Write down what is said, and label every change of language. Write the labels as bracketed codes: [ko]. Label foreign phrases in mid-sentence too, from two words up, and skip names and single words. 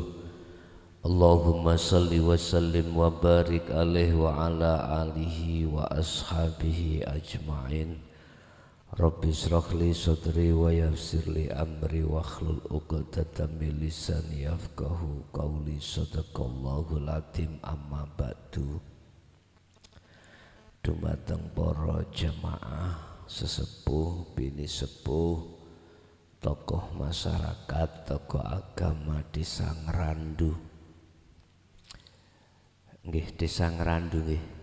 [ar] اللهم صل وسلم وبارك عليه وعلى آله وأصحابه أجمعين. رب اشرح لي صدري ويسر لي أمري واحلل عقدة من لساني يفقهوا قولي. صدق الله العظيم. أما بعد. [jv] Dumateng para jamaah sesepuh, bini sepuh, tokoh masyarakat, tokoh agama Desa Ngrandu. Nggih, Desa Ngrandu nggih.